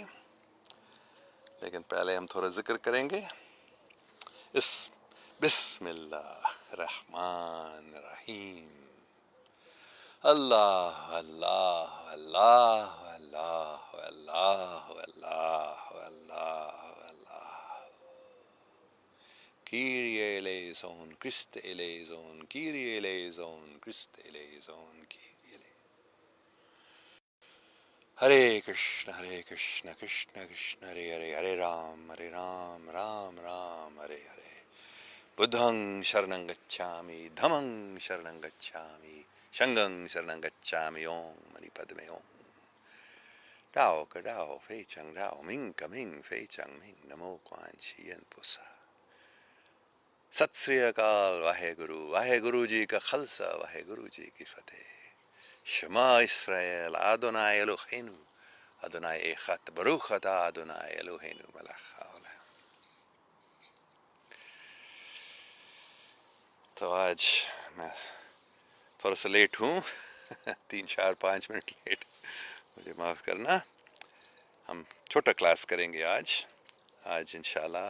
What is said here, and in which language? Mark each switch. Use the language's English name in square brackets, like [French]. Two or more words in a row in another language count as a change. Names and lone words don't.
[Urdu] لیکن پہلے ہم تھوڑا ذکر کریں گے. [Arabic] بسم اللہ الرحمن الرحیم. اللہ اللہ اللہ اللہ اللہ اللہ اللہ اللہ. [Greek] Κύριε ἐλέησον, Χριστὲ ἐλέησον, Κύριε ἐλέησον, Χριστὲ ἐλέησον, Κύριε ἐλέησον. [Sanskrit] हरे कृष्ण, कृष्ण कृष्ण, हरे हरे, हरे राम, राम राम, हरे हरे. [Pali] Buddhang Sharanang Gacchami, Dhammang Sharanang Gacchami, Shangang Sharanang Gacchami, [Sanskrit] ॐ मणि पद्मे ॐ. [Chinese] 道可道，非常道，名可名，非常名, 南无观音菩萨. [Punjabi] ست سری اکال، واحے گرو جی کا خلصہ، واحے گرو جی کی فتح. [Hebrew] שמע ישראל אדוני אלוהינו אדוני אחד, ברוך אתה אדוני אלוהינו מלך העולם. [Urdu] تو آج میں تھوڑا سا لیٹ ہوں 3-4-5 منٹ لیٹ، مجھے معاف کرنا. ہم چھوٹا کلاس کریں گے آج [Arabic] انشاءاللہ.